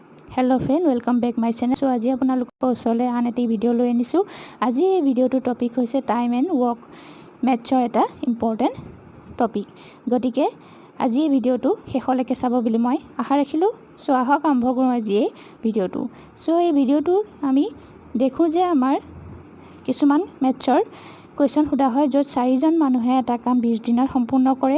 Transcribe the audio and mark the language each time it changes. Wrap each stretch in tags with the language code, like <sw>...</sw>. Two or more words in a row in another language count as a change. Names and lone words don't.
<en>Hello friend welcome back my channel.</en> <as>सो आज आपनालोকৰ ওচৰলৈ আন এটি ভিডিও লৈ আনিছো। আজি এই ভিডিওটোৰ টপিক হৈছে</as> <en>time and work maths</en> <as>এটা</as> <en>important topic.</en> <as>গতিকে আজি এই ভিডিওটো শেষলৈকে চাব বুলি মই আশা ৰাখিলো। সো আহক আৰম্ভ কৰোঁ আজি এই ভিডিওটো। সো এই ভিডিওটো আমি দেখো যে আমাৰ কিছুমান</as> <en>maths question</en> <as>সোধা হয় য'ত 4জন মানুহে এটা কাম 20 দিনত সম্পূৰ্ণ কৰে।</as>